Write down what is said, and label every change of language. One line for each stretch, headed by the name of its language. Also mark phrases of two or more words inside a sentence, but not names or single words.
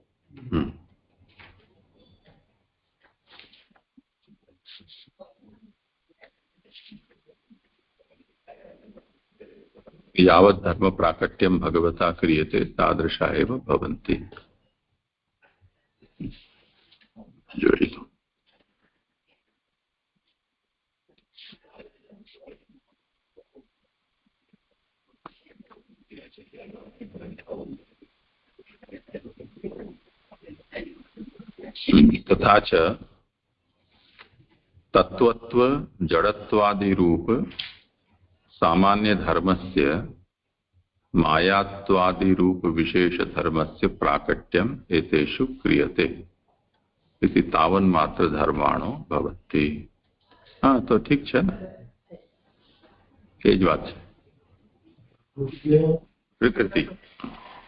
Sanskrit: यावत धर्म प्राकट्यम भगवता क्रियते तादृशा एव भवन्ति.
Gujarati: જોઈ લો.
Sanskrit: तथा च तत्वत्व जड़त्वादि रूप सामान्य धर्मस्य मायात्वादि रूप विशेष धर्मस्य प्राकट्यम एतेषु क्रियते इति तावन मात्र धर्माणो भवति.
Hindi: हाँ, तो ठीक है ना, ये ज बात है. प्रकृति